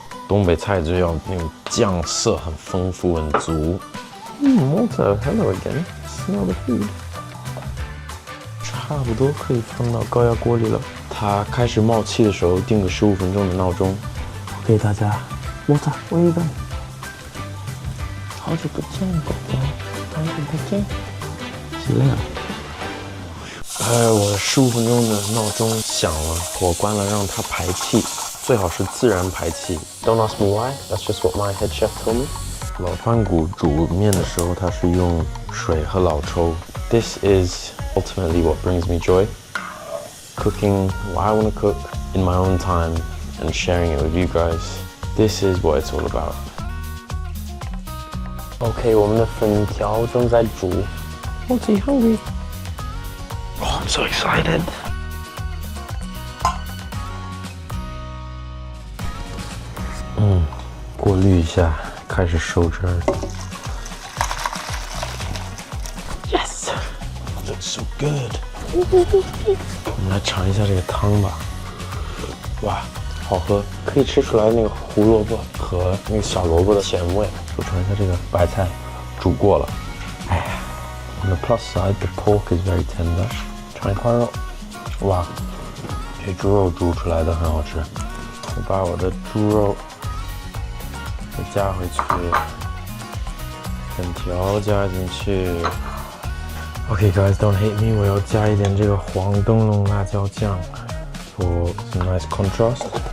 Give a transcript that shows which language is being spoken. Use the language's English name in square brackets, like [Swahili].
[Chinese] 东北菜就要那种酱色很丰富很足。 [English] Malta, hello again. Smell the food. [Chinese] 差不多可以放到高压锅里了。它开始冒气的时候，定个15分钟的闹钟。我给大家 [English] Malta, where are you going? [Chinese] 好久不见，宝宝，好久不见。起来了。我15分钟的闹钟响了，我关了，让它排气，最好是自然排气。 [English] Don't ask me why. That's just what my head chef told me. [Chinese] 老饭骨煮面的时候，它是用水和老抽。 [English] This is ultimately what brings me joy. Cooking what I want to cook in my own time and sharing it with you guys. This is what it's all about. [Chinese] OK， 我们的粉条正在煮。 [English] I'm so hungry. Oh, I'm so excited. [Chinese] 过滤一下，开始收汁儿。 [English] Yes, looks so good. [Chinese] 我们来尝一下这个汤吧。哇，好喝，可以吃出来那个胡萝卜和那个小萝卜的咸味。我尝一下这个白菜，煮过了。 [English] 哎呀 ，On the plus side, the pork is very tender. [Chinese] 尝一块肉，哇，这猪肉煮出来的很好吃。我把我的猪肉再加回去，粉条加进去。 [English] Okay, guys, don't hate me. [Chinese] 我要加一点这个黄灯笼辣椒酱 [English] for some nice contrast.